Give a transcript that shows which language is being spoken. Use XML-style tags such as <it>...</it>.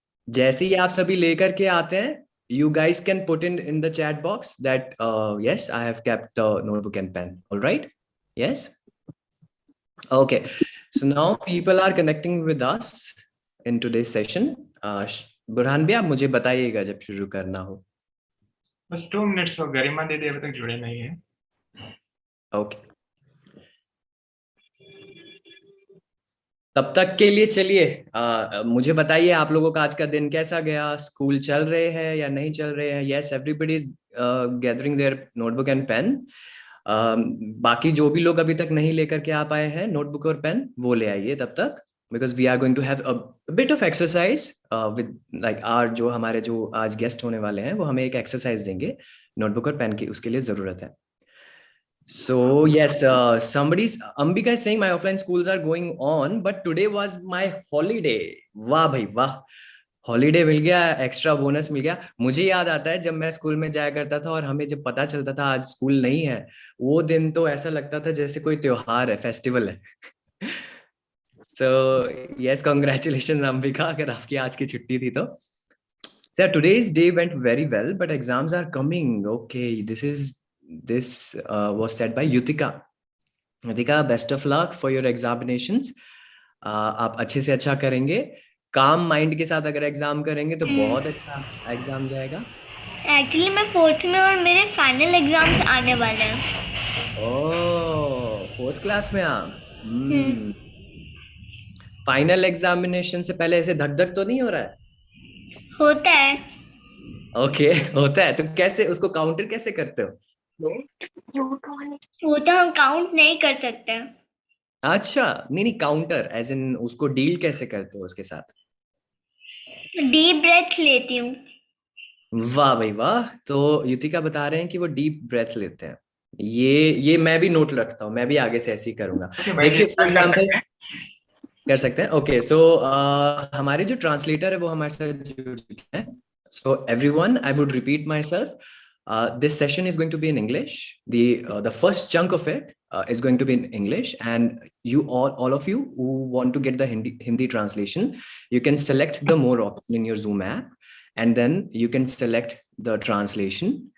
<hi>जैसे ही आप सभी लेकर के आते हैं,</hi> <en>you guys can put in the chat box that yes, I have kept the notebook and pen. All right? Yes? Okay. So now people are connecting with us in today's session.</en> <hi>Burhan भैया, मुझे बताइएगा जब शुरू करना हो. बस 2 minutes हो. गरिमा दीदी अभी तक जुड़े नहीं है. ओके. तब तक के लिए चलिए मुझे बताइए आप लोगों का आज का दिन कैसा गया. स्कूल चल रहे हैं या नहीं चल रहे हैं.</hi> <en>Yes, everybody is gathering their notebook and pen.</en> <hi>बाकी जो भी लोग अभी तक नहीं लेकर के आ पाए हैं नोटबुक और पेन, वो ले आइए तब तक,</hi> <en>because we are going to have a bit of exercise</en> <hi>with like are जो हमारे जो आज गेस्ट होने वाले हैं वो हमें एक एक्सरसाइज देंगे नोटबुक और पेन की, उसके लिए जरूरत है.</hi> <en>So yes, somebody's Ambika is saying my offline schools are going on, but today was my holiday.</en> <hi>वाह भाई वाह, हॉलीडे मिल गया, एक्स्ट्रा बोनस मिल गया. मुझे याद आता है जब मैं स्कूल में जाया करता था और हमें जब पता चलता था आज स्कूल नहीं है, वो दिन तो ऐसा लगता था जैसे कोई त्योहार है, फेस्टिवल है.</hi> <en>So yes, congratulations Ambika,</en> <hi>अगर आपकी आज की छुट्टी थी तो.</hi> <en>So today's day went very well, but exams are coming. Okay, this was said by Yutika. Yutika, best of luck for your examinations.</en> <hi>आप अच्छे से अच्छा करेंगे. काम माइंड के साथ अगर एग्जाम करेंगे तो बहुत अच्छा एग्जाम जाएगा. एक्चुअली मैं 4th में और मेरे फाइनल एग्जाम्स आने वाले हैं. ओह, 4th क्लास में आप. फाइनल एग्जामिनेशन से पहले ऐसे धक धक तो नहीं हो रहा है? होता है. ओके, होता है. तो कैसे उसको काउंटर कैसे करते हो? वो तो हम काउंट नहीं कर सकते. अच्छा, नहीं काउंटर एज इन उसको डील कैसे करते हो उसके साथ? डीप ब्रेथ लेती हूँ. वाह भाई वाह. तो युतिका बता रहे हैं कि वो डीप ब्रेथ लेते हैं. ये मैं भी नोट रखता हूँ, मैं भी आगे से ऐसे ही करूंगा. देखिए फॉर एग्जाम्पल कर सकते हैं. ओके, सो हमारे जो ट्रांसलेटर है वो हमारे साथ जुड़ चुके हैं.</hi> <en>So everyone, I would repeat myself. This session is going to be in English. The first chunk of it is going to be in English, and you all of you who want to get the Hindi translation, you can select the more option in your Zoom app, and then you can select the translation.</en>